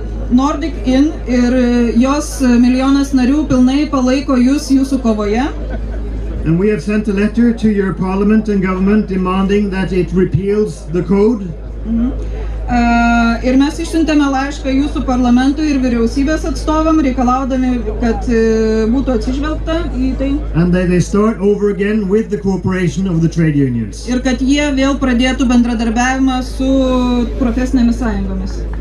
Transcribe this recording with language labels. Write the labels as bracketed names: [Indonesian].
[Lithuanian] Nordic IN ir jos milijonas narių pilnai palaiko jūs jūsų kovoje. [English] And we have sent a letter to your parliament and government demanding that it repeals the code. [Lithuanian] Ir mes išsiuntėme laišką jūsų parlamentui ir vyriausybės atstovam, reikalaudami, kad būtų atsižvelgta į tai. [English] And they start over again with the cooperation of the trade unions. [Lithuanian] Ir kad jie vėl pradėtų bendradarbiavimą su profesinėmis sąjungomis.